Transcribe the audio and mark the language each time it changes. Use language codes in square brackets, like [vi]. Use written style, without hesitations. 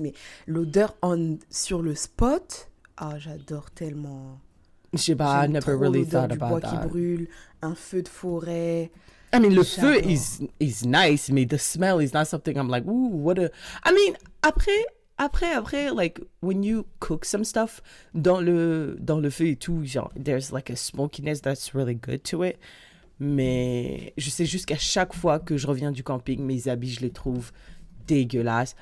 [fr] Mais l'odeur sur le spot, j'adore tellement. Je sais pas, [en] I never really thought about that. [fr] Du bois qui brûle, un feu de forêt. [en] I mean, [fr] le feu [en] is nice, mais the smell is not something I'm like, ooh, what a... I mean, après, like, when you cook some stuff, [fr] dans le feu et tout, genre, [en] there's like a smokiness that's really good to it. [fr] Mais je sais juste qu'à chaque fois que je reviens du camping, mes habits, je les trouve dégueulasses.